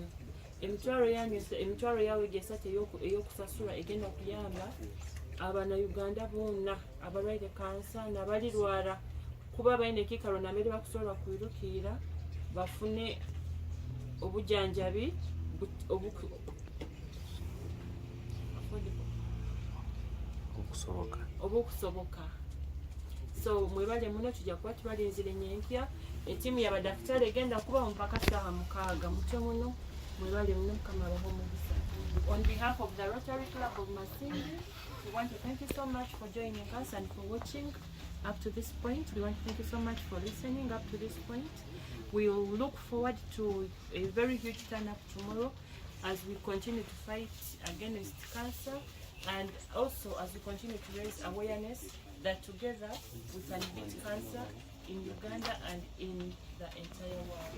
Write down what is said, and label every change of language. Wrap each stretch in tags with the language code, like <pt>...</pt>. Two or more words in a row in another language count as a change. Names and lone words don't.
<nyo>Emitwalo yawe gy'esatu ey'okusasula egenda kuyamba Abannayuganda bonna abalwaire kansa n'abalirwala kuba balina ekikalo namere bakusobola kwirukira bafune obujjanjabi obukusoboka. So mwebale muno tujja kuba tubalinzire nyenkya etiimu y'abadakitari egenda kuba mpaka ssaawa 6 mutyo muno mwebale muno mukama abaho omugisa.</nyo> <en>On behalf of the Rotary Club of Masindi, we want to thank you so much for joining us and for watching up to this point. We want to thank you so much for listening up to this point. We will look forward to a very huge turn-up tomorrow as we continue to fight against cancer and also as we continue to raise awareness that together we can beat cancer in Uganda and in the entire world.</en>